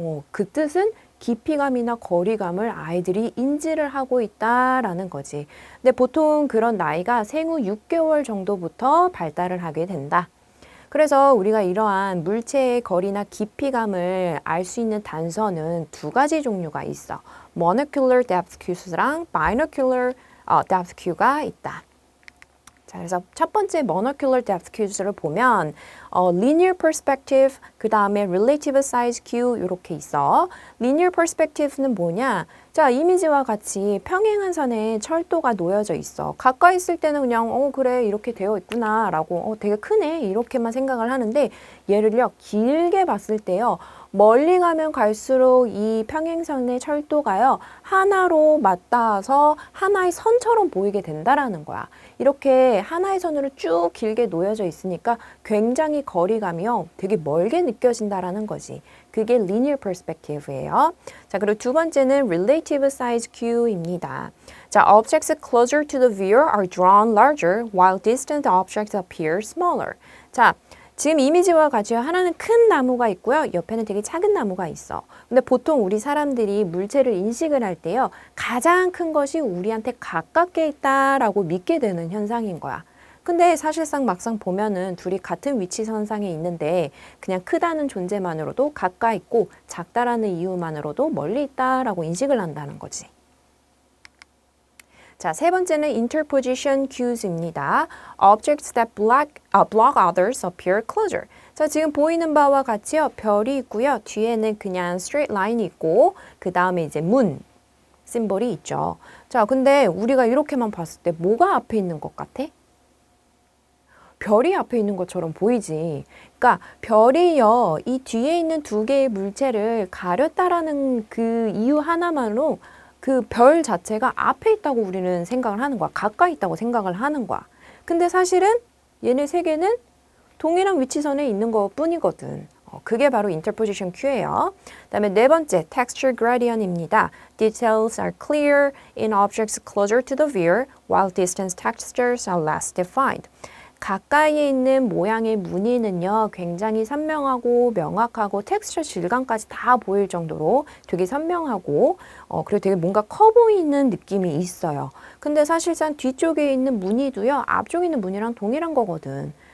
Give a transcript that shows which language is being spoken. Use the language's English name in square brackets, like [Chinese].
[Korean] 그 뜻은 깊이감이나 거리감을 아이들이 인지를 하고 있다라는 거지. 근데 보통 그런 나이가 생후 6개월 정도부터 발달을 하게 된다. 그래서 우리가 이러한 물체의 거리나 깊이감을 알 수 있는 단서는 두 가지 종류가 있어. monocular depth cues랑 binocular depth cue가 있다. 자, 그래서 첫 번째 monocular depth cues를 보면 linear perspective, 그 다음에 relative size cue 이렇게 있어. linear perspective는 뭐냐? 자, 이미지와 같이 평행한 선에 철도가 놓여져 있어. 가까이 있을 때는 그냥 그래 이렇게 되어 있구나 라고 되게 크네 이렇게만 생각을 하는데 얘를요 길게 봤을 때요 멀리 가면 갈수록 이 평행선의 철도가요 하나로 맞닿아서 하나의 선처럼 보이게 된다라는 거야. 이렇게 하나의 선으로 쭉 길게 놓여져 있으니까 굉장히 거리감이요 되게 멀게 느껴진다라는 거지. 그게 linear perspective예요. 자, 그리고 두 번째는 relative size cue입니다. [English] 자, objects closer to the viewer are drawn larger while distant objects appear smaller. [Korean] 자, 지금 이미지와 같이 하나는 큰 나무가 있고요. 옆에는 되게 작은 나무가 있어. 근데 보통 우리 사람들이 물체를 인식을 할 때요. 가장 큰 것이 우리한테 가깝게 있다라고 믿게 되는 현상인 거야. 근데 사실상 막상 보면은 둘이 같은 위치선상에 있는데 그냥 크다는 존재만으로도 가까이 있고 작다라는 이유만으로도 멀리 있다라고 인식을 한다는 거지. 자, 세 번째는 interposition cues입니다. [English] Objects that block others appear closer. [Korean] 자, 지금 보이는 바와 같이요. 별이 있고요. 뒤에는 그냥 straight line이 있고 그 다음에 이제 문 심볼이 있죠. 자, 근데 우리가 이렇게만 봤을 때 뭐가 앞에 있는 것 같아? 별이 앞에 있는 것처럼 보이지. 그러니까 별이요. 이 뒤에 있는 두 개의 물체를 가렸다라는 그 이유 하나만으로 그 별 자체가 앞에 있다고 우리는 생각을 하는 거야. 가까이 있다고 생각을 하는 거야. 근데 사실은 얘네 세 개는 동일한 위치선에 있는 것 뿐이거든. 그게 바로 interposition cue예요. 그다음에 네 번째, texture gradient입니다. [English] Details are clear in objects closer to the viewer, while distance textures are less defined. [Korean] 가까이에 있는 모양의 무늬는요, 굉장히 선명하고 명확하고 텍스처 질감까지 다 보일 정도로 되게 선명하고 그리고 되게 뭔가 커 보이는 느낌이 있어요. 근데 사실상 뒤쪽에 있는 무늬도요, 앞쪽에 있는 무늬랑 동일한 거거든.